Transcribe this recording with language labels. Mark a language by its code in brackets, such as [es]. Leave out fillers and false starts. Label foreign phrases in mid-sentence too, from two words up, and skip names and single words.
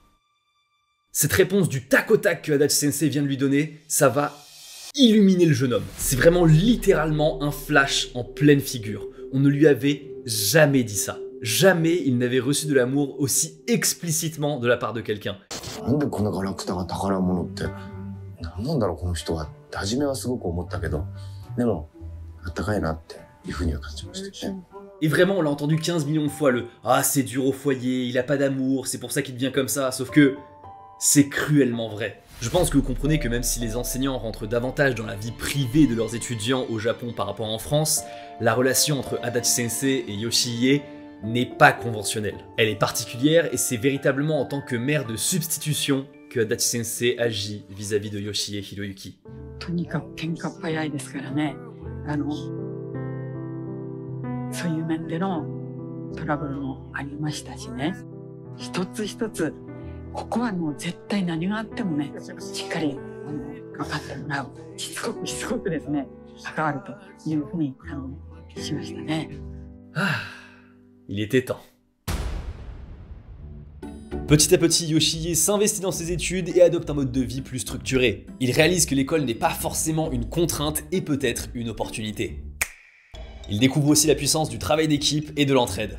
[fr] Cette réponse du tac au tac que Adachi Sensei vient de lui donner, ça va illuminer le jeune homme. C'est vraiment littéralement un flash en pleine figure. On ne lui avait jamais dit ça. Jamais il n'avait reçu de l'amour aussi explicitement de la part de quelqu'un. [ja] 何なんだろうこの人はって初めはすごく思ったけど、でもあったかいなっていうふうには感じましたね。 [fr] Et vraiment, on l'a entendu 15 millions de fois le « Ah, c'est dur au foyer, il a pas d'amour, c'est pour ça qu'il devient comme ça », sauf que c'est cruellement vrai. Je pense que vous comprenez que même si les enseignants rentrent davantage dans la vie privée de leurs étudiants au Japon par rapport en France, la relation entre Adachi Sensei et Yoshihide n'est pas conventionnelle. Elle est particulière et c'est véritablement en tant que mère de substitution que Adachi Sensei agit vis-à-vis de Yoshihide Hiroyuki. [ja] とにかく喧嘩っ早いですからね。そういう面でのトラブルもありましたしね。一つ一つ、ここはもう絶対何があってもね、しっかり分かってもらう。しつこくですね、関わるというふうにしましたね。 [fr] Ah, il était temps. Petit à petit, Yoshihide s'investit dans ses études et adopte un mode de vie plus structuré. Il réalise que l'école n'est pas forcément une contrainte et peut-être une opportunité. Il découvre aussi la puissance du travail d'équipe et de l'entraide.